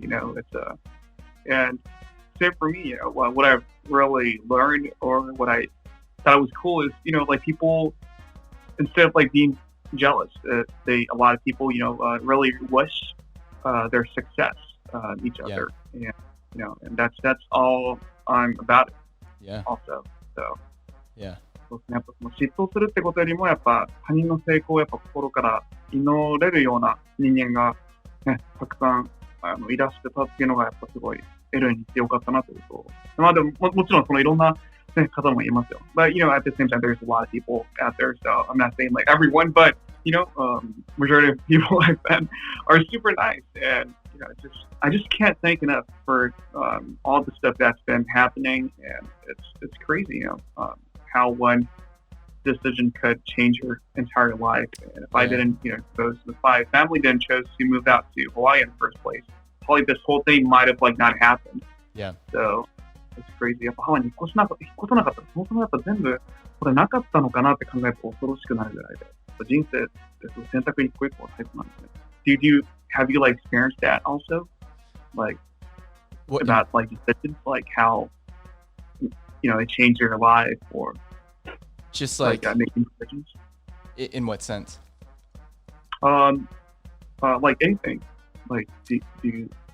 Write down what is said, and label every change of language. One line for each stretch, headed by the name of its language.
English: It's and same for me. What I've really learned, or what I thought was cool, is people, instead of being jealous, a lot of people really wish their success each other. Yeah. And that's all I'm about it. Yeah. Also, so. Yeah.
Japanese: そうですね。やっぱその嫉妬するってことよりも、やっぱ他人の成功をやっぱ心から祈れるような人間がね、たくさんいらしてたっていうのがやっぱすごい LA に行ってよかったなということ。まあでも もちろんそのいろんな、ね、方もいますよ。
English: But you know, at the same time, there's a lot of people out there, so I'm not saying like everyone, but you know, majority of people I've met are super nice, and you know, I just can't thank enough for all the stuff that's been happening, and it's crazy, you know, how one decision could change your entire life. And if I didn't, you know, if my family didn't choose to move out to Hawaii in the first place, probably this whole thing might have like not happened. Yeah. So it's crazy.
Japanese: やっぱハワイに引っ越さなかったら、そもそもやっぱ全部これなかったのかなって考えると恐ろしくなるぐらいで、人生って選択一個一個のタイプなんですね。
English: Have you like experienced that also? Like what, about like decisions, like how you know it changed your life or just like making decisions? In what sense? Like anything. Like do you